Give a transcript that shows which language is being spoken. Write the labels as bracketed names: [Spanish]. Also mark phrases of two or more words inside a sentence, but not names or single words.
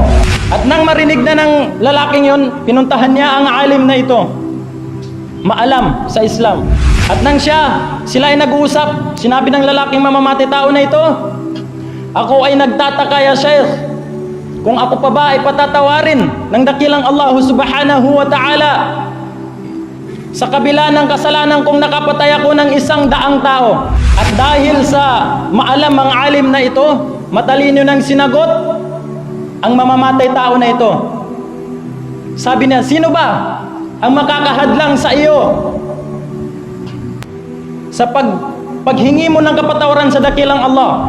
[Filipino] At nang marinig na ng lalaking yon, pinuntahan niya ang alim na ito. Maalam sa Islam. At nang sila ay nag-uusap, sinabi ng lalaking mamamatay tao na ito, ako ay nagtataka [Arabic] يا شيخ, [Filipino] kung ako pa ba ay patatawarin ng dakilang Allah [Arabic] سبحانه وتعالى [Filipino] sa kabila ng kasalanan kong nakapatay ako ng 100 tao. At dahil sa maalam ang alim na ito, matalino ng sinagot ang mamamatay tao na ito. Sabi niya, sino ba ang makakahadlang sa iyo sa paghingi mo ng kapatawaran sa dakilang Allah?